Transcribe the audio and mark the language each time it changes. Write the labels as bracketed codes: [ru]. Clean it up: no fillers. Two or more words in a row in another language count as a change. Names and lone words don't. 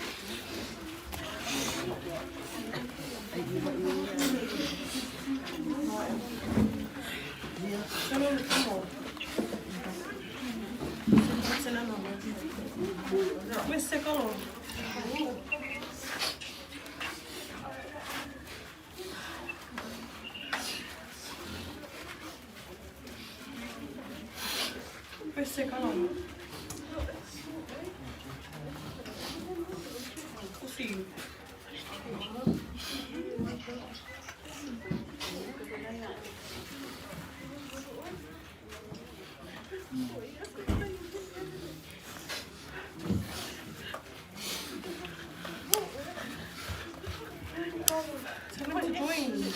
[tl] Ay, iba. [it] Questo è colore. Questo è colore. Così. [en] Tell me to join.